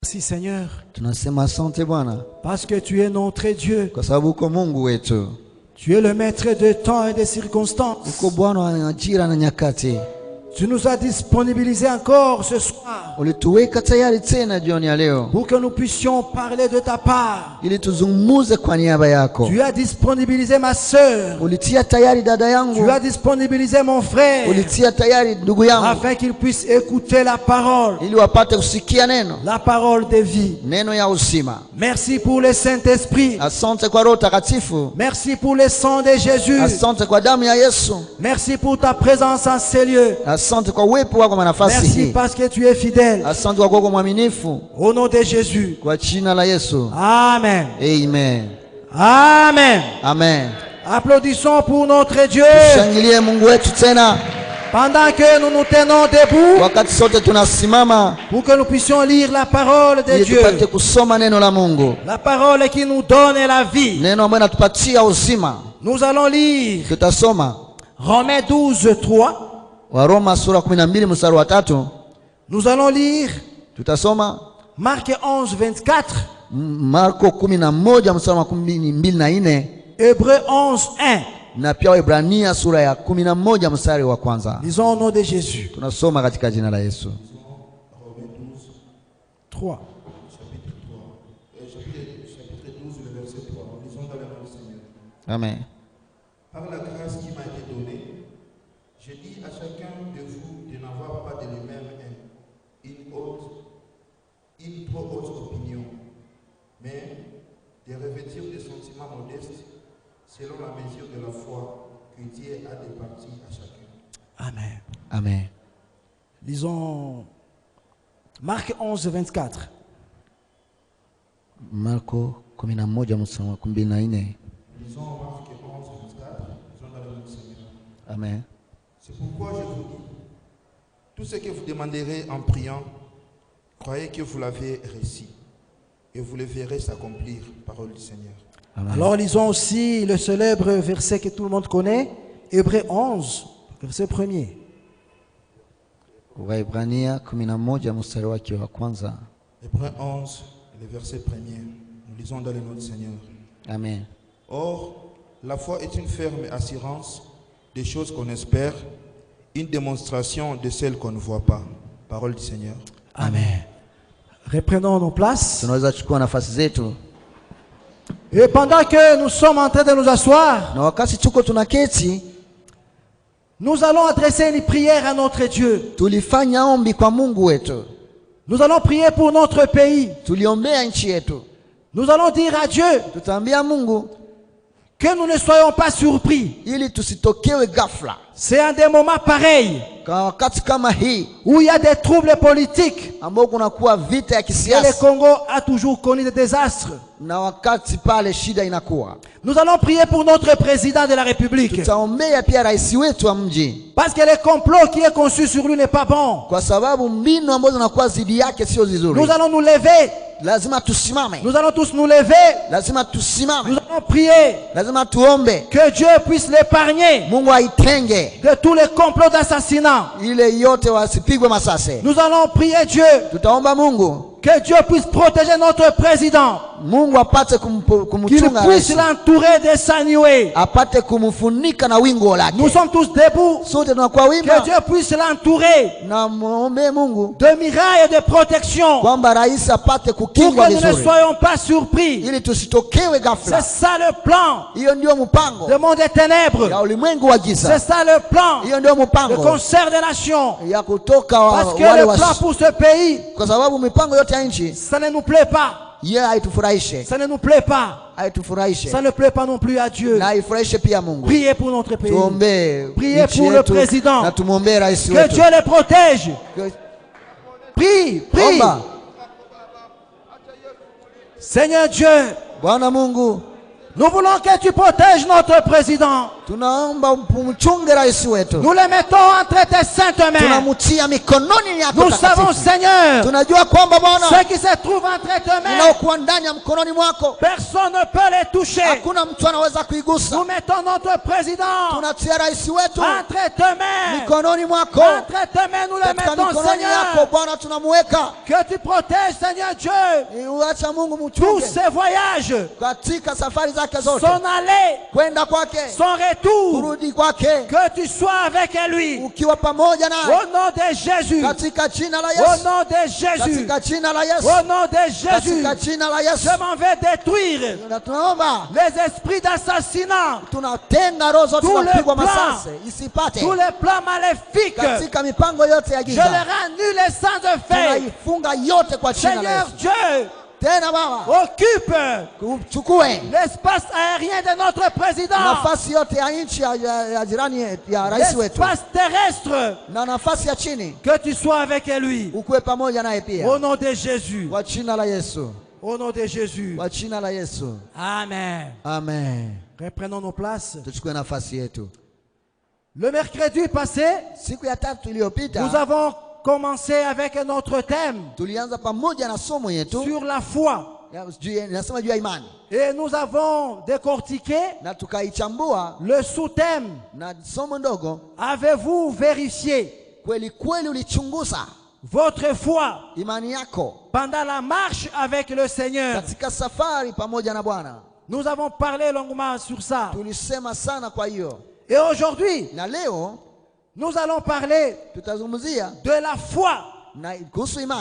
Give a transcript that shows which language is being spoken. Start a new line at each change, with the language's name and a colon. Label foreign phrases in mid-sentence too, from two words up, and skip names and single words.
French: Merci Seigneur.
Swahili: Tunasema asante Bwana
French: Parce que tu es notre Dieu.
Swahili: kwa sababu uko Mungu wetu.
French: Tu es le maître de temps et des circonstances.
Swahili: Uko Bwana wa majira na nyakati.
French: Tu nous as disponibilisés encore ce soir
Swahili: Ulituweka tayari tena jioni ya leo
French: pour que nous puissions parler de ta part.
Swahili: ili tuzungumuze kwa niaba yako.
French: Tu as disponibilisé ma sœur.
Swahili: Ulitia tayari dada yangu.
French: Tu as disponibilisé mon frère
Swahili: Ulitia tayari ndugu yangu
French: afin qu'il puisse écouter la parole,
Swahili: ili wapate kusikia neno,
French: la parole de vie.
Swahili: neno ya uzima.
French: Merci pour le Saint-Esprit.
Swahili: Asante kwa Roho Takatifu.
French: Merci pour le sang de Jésus.
Swahili: Asante kwa damu ya Yesu.
French: Merci pour ta présence en ces lieux.
Swahili: Asante kwa uwepo wako kwa nafasi
French: Merci
Swahili: hii.
French: parce que tu es fidèle.
Swahili: Asante kwa kuwa mwaminifu.
French: Au nom de Jésus.
Swahili: Kwa jina la Yesu. Amen. Amen. Amen. Amen.
French: Applaudissons pour notre Dieu.
Swahili: Shangilie Mungu wetu tena.
French: Pendant que nous nous tenons debout,
Swahili: Wakati sote tunasimama
French: pour que nous puissions lire la parole de
Swahili: ili
French: Dieu.
Swahili: tupate kusoma neno la Mungu.
French: La parole qui nous donne la vie.
Swahili: Neno ambalo natupatia uzima.
French: Nous allons lire
Swahili: Tutasoma
French: Romains 12:3.
Swahili: Waroma sura 12 mstari wa 3.
French: Nous allons lire
Swahili: Tutasoma
French: Marc 11:24.
Swahili: Marko 11 mstari wa 24
French: Hébreux 11:1.
Swahili: na pia Waebrania sura ya 11 mstari wa kwanza.
French: Lisons au nom de Jésus.
Swahili: Tunasoma katika jina la Yesu. 3.
French: Chapitre 12, le verset 3. Lisons dans le nom du Seigneur. Amen. Par la grâce qui m'a été donnée, je dis à chacun de vous de n'avoir pas de lui-même une trop haute opinion, mais de revêtir des sentiments modestes selon la mesure de la foi que Dieu a départie à chacun. Amen. Amen. Lisons Marc 11:24.
Swahili: Marko 11 mstari wa 24.
French: Lisons Marc 11, 24. Lisons dans le nom du Seigneur. Amen. C'est pourquoi je vous dis, tout ce que vous demanderez en priant, croyez que vous l'avez reçu et vous le verrez s'accomplir, parole du Seigneur. Amen. Alors lisons aussi le célèbre verset que tout le monde connaît, Hébreux 11, verset 1er.
Swahili: Waebrania 11 mstari wake wa kwanza.
French: Hébreux 11, le verset 1er. Nous lisons dans le nom du Seigneur. Amen. Or, la foi est une ferme assurance des choses qu'on espère, une démonstration de celles qu'on ne voit pas. Parole du Seigneur. Amen. Reprenons nos places.
Swahili: Tunaweza chukua nafasi zetu.
French: Et pendant que nous sommes en train de nous asseoir,
Swahili: Na wakati tuko tunaketi,
French: nous allons adresser une prière à notre Dieu.
Swahili: tulifanya ombi kwa Mungu wetu.
French: Nous allons prier pour notre pays.
Swahili: Tuliombea nchi yetu.
French: Nous allons dire à Dieu
Swahili: Tutaambia Mungu
French: que nous ne soyons pas surpris.
Swahili: ili tusitokewe ghafla.
French: C'est en des moments pareils
Swahili: Kwa wakati kama hii
French: où il y a des troubles politiques.
Swahili: ambao kunakuwa vita ya
French: Et le
Swahili: kisiasa
French: Congo a toujours connu des désastres.
Swahili: na wakati pale shida inakuwa.
French: Nous allons prier pour notre président de la République.
Swahili: Tutaombea pia rais wetu wa mji
French: Parce que le complot qui est conçu sur lui n'est pas bon.
Swahili: kwa sababu mbinu ambazo zinakuwa zidi yake sio nzuri.
French: Nous allons nous lever.
Swahili: Lazima tusimame.
French: Nous allons tous nous lever.
Swahili: Lazima
French: Nous
Swahili: tusimame.
French: allons prier
Swahili: Lazima tuombe
French: que Dieu puisse l'épargner
Swahili: Mungu aitenge
French: de tous les complots d'assassinat.
Swahili: ile yote wasipigwe masase.
French: Nous allons prier Dieu
Swahili: Tutaomba Mungu
French: que Dieu puisse protéger notre président,
Swahili: Mungu apate
French: qu'il
Swahili: kumchunga
French: puisse
Swahili: rais,
French: l'entourer de sa nuée.
Swahili: apate kumfunika na wingu lake.
French: Nous sommes tous debout.
Swahili: Sote tunakuwa
French: Que
Swahili: wima
French: Dieu puisse l'entourer
Swahili: na muombe Mungu
French: de mirailles et de protection
Swahili: kwamba rais apate
French: pour
Swahili: kukingwa
French: que nous ne
Swahili: vizuri
French: soyons pas surpris.
Swahili: ili tusitokewe
French: C'est
Swahili: ghafla.
French: ça le plan
Swahili: Hiyo ndio mpango
French: du monde des ténèbres.
Swahili: ya ulimwengu wa
French: C'est
Swahili: giza.
French: ça le plan,
Swahili: Hiyo ndio
French: le
Swahili: mpango
French: concert des nations.
Swahili: ya kutoka
French: Parce que
Swahili: wale
French: le plan pour ce pays,
Swahili: kwa sababu mipango yote ya nchi
French: ça ne nous plaît pas.
Swahili: yeye haitufurahishe,
French: Ça ne nous plaît pas.
Swahili: haitufurahishe
French: Ça ne plaît pas non plus à Dieu.
Swahili: na haifurahishe pia Mungu.
French: Priez pour notre pays.
Swahili: Tuombe
French: Priez
Swahili: nchi
French: pour le
Swahili: yetu
French: président.
Swahili: na tumwombee rais
French: Que
Swahili: wetu.
French: Dieu les protège. Prie, prie.
Swahili: Omba.
French: Seigneur Dieu,
Swahili: Bwana Mungu,
French: nous voulons que tu protèges notre président.
Swahili: Tunaomba umchunge rais wetu.
French: Nous le mettons entre tes saintes mains.
Swahili: Tunamutia mikononi yako
French: Nous savons,
Swahili: takatifu.
French: Seigneur,
Swahili: Tunajua kwamba Bwana
French: ce qui se trouve entre tes mains,
Swahili: unaokuwa ndani ya mkononi mwako
French: personne ne peut les toucher.
Swahili: hakuna mtu anaweza kuigusa.
French: Nous mettons notre président
Swahili: Tunatia rais wetu
French: entre tes mains.
Swahili: mikononi mwako.
French: Entre tes mains, nous le
Swahili: Katika
French: mettons,
Swahili: mikononi yako
French: Seigneur.
Swahili: Bwana tunamuweka.
French: Que tu protèges, Seigneur Dieu,
Swahili: Uacha Mungu
French: tous
Swahili: mchunge
French: ses voyages,
Swahili: katika safari zake zote,
French: son aller,
Swahili: kwenda kwake,
French: son retour.
Swahili: kurudi kwake,
French: Que tu sois avec lui.
Swahili: ukiwa pamoja naye
French: Au nom de Jésus.
Swahili: katika jina la
French: Au
Swahili: Yesu,
French: nom de Jésus.
Swahili: katika jina la Yesu,
French: Au nom de Jésus.
Swahili: katika jina la Yesu.
French: Je m'en vais détruire
Swahili: Na tunaomba
French: les esprits d'assassinat,
Swahili: tunatenga roho zote
French: Tous
Swahili: za
French: les
Swahili: kupigwa
French: plans,
Swahili: masasi isipate
French: tous les plans maléfiques.
Swahili: katika mipango yote ya
French: Je
Swahili: giza.
French: les annule sans effet.
Swahili: Tunaifunga yote kwa jina la
French: Seigneur
Swahili: Yesu.
French: Dieu,
Swahili: Tena Baba,
French: occupe
Swahili: uchukue
French: l'espace aérien de notre président,
Swahili: nafasi yote ya nchi ya jirani ya rais wetu
French: l'espace terrestre.
Swahili: na nafasi ya chini,
French: Que tu sois avec lui.
Swahili: ukuwe pamoja naye
French: Au
Swahili: pia
French: nom de Jésus.
Swahili: kwa jina la Yesu,
French: Au nom de Jésus.
Swahili: kwa jina la Yesu. Amen. Amen.
French: Reprenons nos places.
Swahili: Tuchukue nafasi yetu.
French: Le mercrredi passé,
Swahili: Siku ya tatu iliyopita
French: nous avons commencé avec notre thème
Swahili: tulianza pamoja na somo yetu
French: sur la foi.
Swahili: nasema juu ya imani,
French: Et nous avons décortiqué
Swahili: na tukaichambua
French: le sous-thème.
Swahili: na somo ndogo.
French: Avez-vous vérifié
Swahili: Kweli kweli ulichunguza
French: votre foi
Swahili: imani yako
French: pendant la marche avec le Seigneur?
Swahili: katika safari pamoja na Bwana?
French: Nous avons parlé longuement sur ça.
Swahili: Tulisema sana kwa hiyo,
French: Et aujourd'hui,
Swahili: na leo
French: nous allons parler
Swahili: tutazungumzia
French: de la foi
Swahili: na kuhusu imani